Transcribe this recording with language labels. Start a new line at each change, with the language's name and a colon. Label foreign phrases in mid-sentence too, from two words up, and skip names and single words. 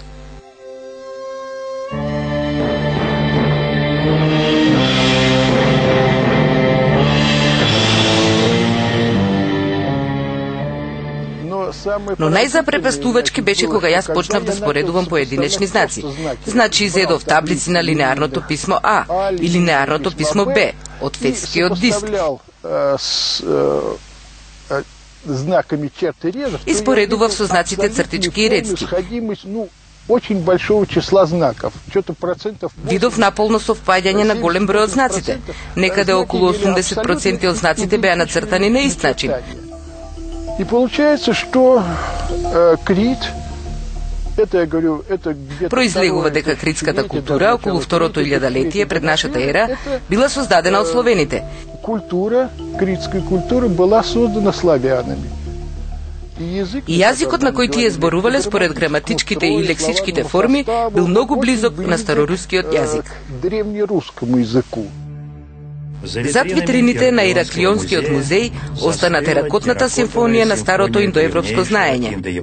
Macedonian: Но најзапрепастувачки беше кога јас почнав да споредувам поединечни знаци. Значи изедов таблици на линеарното писмо А и линеарното писмо Б од фетскиот диск. И споредував со знаците цртички и редски.
Russian: Очень большого числа знаков.
Macedonian: Видов наполно совпаѓање на голем број од знаците. Некаде околу 80% од знаците беа нацртани на ист начин.
Russian: И получается, что Крит, это я говорю, это где-то...
Macedonian: Произлегува дека критската култура околу второто илјадолетие пред нашата ера била создадена од словените.
Russian: Критская култура была создана славянами.
Macedonian: И јазикот на кој тие зборувале според граматичките и лексичките форми бил многу близок на старорускиот јазик.
Russian: Древнерускому языку.
Macedonian: Зад витрините на Ираклионскиот музеј остана теракотната симфонија на старото индоевропско знаење.